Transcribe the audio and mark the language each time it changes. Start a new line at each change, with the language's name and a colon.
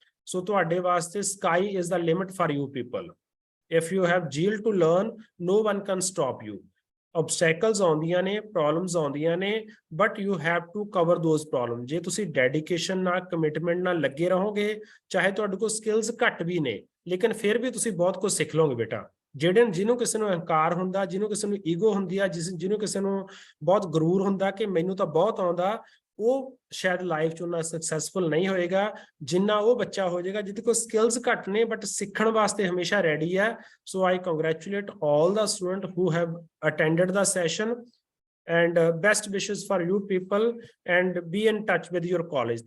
Punjabi: ਸੋ ਤੁਹਾਡੇ ਵਾਸਤੇ
English: sky is the limit for you people. If you have zeal to learn, no one can stop you. Obstacles
Punjabi: ਆਉਂਦੀਆਂ ਨੇ, problems ਆਉਂਦੀਆਂ ਨੇ,
English: but you have to cover those problems.
Punjabi: ਜੇ ਤੁਸੀਂ dedication ਨਾਲ, commitment ਨਾਲ ਲੱਗੇ ਰਹੋਗੇ, ਚਾਹੇ ਤੁਹਾਡੇ ਕੋਲ ਸਕਿੱਲਸ ਘੱਟ ਵੀ ਨੇ, ਲੇਕਿਨ ਫਿਰ ਵੀ ਤੁਸੀਂ ਬਹੁਤ ਕੁਝ ਸਿੱਖ ਲਓਗੇ ਬੇਟਾ। ਜਿਹਨੂੰ ਕਿਸੇ ਨੂੰ ਅਹੰਕਾਰ ਹੁੰਦਾ, ਜਿਹਨੂੰ ਕਿਸੇ ਨੂੰ ਈਗੋ ਹੁੰਦੀ ਆ, ਜਿਹਨੂੰ ਕਿਸੇ ਨੂੰ ਬਹੁਤ ਗਰੂਰ ਹੁੰਦਾ ਕਿ ਮੈਨੂੰ ਤਾਂ ਬਹੁਤ ਆਉਂਦਾ, ਉਹ ਸ਼ਾਇਦ ਲਾਈਫ 'ਚ ਉਹਨਾਂ ਸਕਸੈਸਫੁਲ ਨਹੀਂ ਹੋਏਗਾ ਜਿੰਨਾ ਉਹ ਬੱਚਾ ਹੋ ਜਾਏਗਾ ਜਿਹਦੇ ਕੋਲ ਸਕਿੱਲਸ ਘੱਟ ਨੇ ਬਟ ਸਿੱਖਣ ਵਾਸਤੇ ਹਮੇਸ਼ਾ ਰੈਡੀ ਹੈ।
English: So I congratulate all the students who have attended the session and best wishes for you people and be in touch with your college.